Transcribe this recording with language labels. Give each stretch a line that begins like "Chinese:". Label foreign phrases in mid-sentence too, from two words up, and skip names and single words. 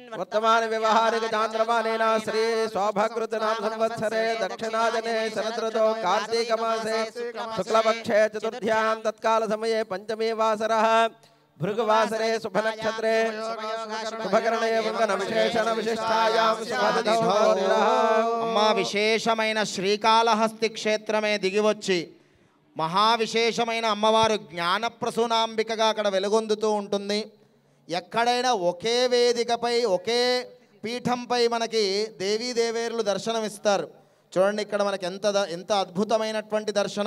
Sanskrit: वर्तमान व्यवहारिक चान्द्रमानेन श्री शोभकृतनाम संवत्सरे दक्षिणाजने शरदृतौ कार्तिक मासे शुक्लपक्षे चतुर्थ्यां तत्काल समये पंचमी वासरः भृगुवासरे शुभनक्षत्रे शुभकरणे वन्दन विशेषण विशिष्टायां शुभतिथौ
Telugu: అమ్మ విశేషమైన శ్రీకాళహస్తి క్షేత్రమే దిగివచ్చి మహావిశేషమైన అమ్మవారు జ్ఞానప్రసూనాంబికగా అక్కడ వెలుగొందుతూ ఉంటుంది. ఎక్కడైనా ఒకే వేదికపై ఒకే పీఠంపై మనకి దేవీదేవేరులు దర్శనమిస్తారు. చూడండి ఇక్కడ మనకి ఎంత అద్భుతమైనటువంటి దర్శనం.